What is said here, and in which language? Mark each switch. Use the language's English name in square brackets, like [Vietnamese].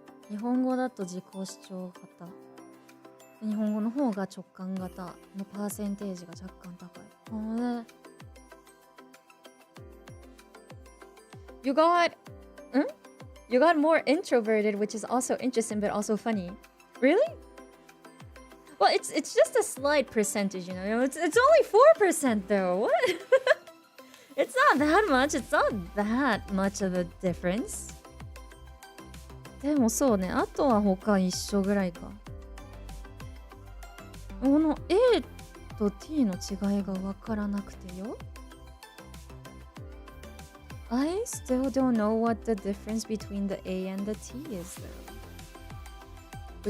[Japanese] 日本語だと自己主張型。日本語の方が直感型のパーセンテージが若干高い。 [English] You got more introverted, which is also interesting but also funny. Really? Well, it's just a slight percentage, you know. It's only 4% though. What? It's not that much. It's not that much of a difference. [Japanese] でもそうね。あとは他一緒ぐらいか。この A と T の違いが分からなくてよ。 [English] I still don't know what the difference between the A and the T is though.